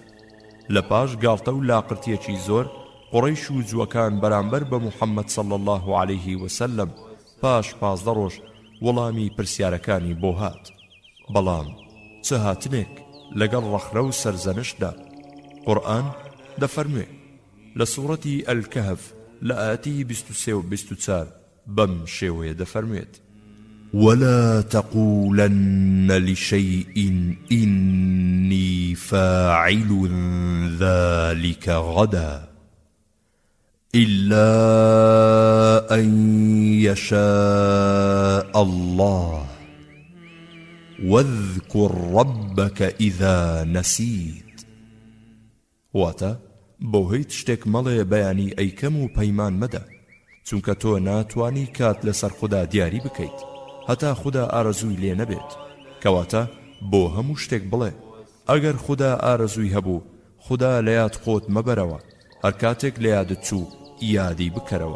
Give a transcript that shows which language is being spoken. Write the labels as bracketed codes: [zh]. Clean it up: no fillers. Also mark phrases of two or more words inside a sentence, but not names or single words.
[ckb] لە پاش گاڵتە و لاقرتیەکی زۆر قوڕەیش و جووەکان بەرامبەر بە محەممەد [ar] صلی الله عليه وسلم [ckb] پاش 15 ڕۆژ وەڵامی پرسیارەکانی بۆ هات. بەڵام چه هاتنێک لەگەڵ ڕەخرە و سەرزەنشدا. قورئان دەفەرموێ لە سوورەتی ئەلکەهف لە ئاەتی 23 و 24 بەم شێوەیە دەفەرموێت: [ar] ولا تقولن لشيء إني فاعل ذلك غدا إلا أن يشاء الله واذكر ربك إذا نسيت. [ckb] واتا بۆ هیچ شتێک مەڵێ بەیانی ئەیکەم و پەیمان مەدە، چونکە تۆ ناتوانی کات لەسەر خوددا دیاری بکەیت هەتا خوددا ئارەزووی لێ نەبێت. کەواتە بۆ هەموو شتێک بڵێ ئەگەر خوددا ئارەزووی هەبوو خوددا لە یاد خۆت مەبەرەوە، هەر کاتێک لە یادت چوو یادی بکەرەوە.